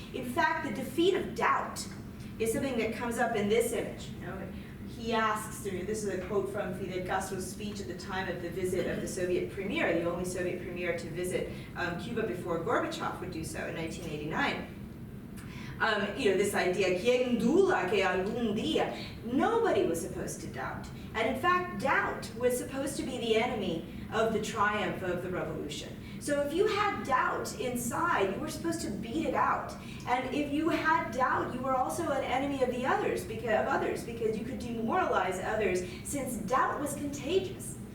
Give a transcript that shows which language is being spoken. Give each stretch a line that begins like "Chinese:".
English: In fact, the defeat of doubt is something that comes up in this image. You know? he asks, this is a quote from Fidel Castro's speech at the time of the visit of the Soviet premier, the only Soviet premier to visit Cuba before Gorbachev would do so in 1989. This idea,
Spanish: ¿quién duda que algún día?
English: Nobody was supposed to doubt. And in fact, doubt was supposed to be the enemy of the triumph of the revolution. So if you had doubt inside, you were supposed to beat it out. And if you had doubt, you were also an enemy of others because you could demoralize others, since doubt was contagious.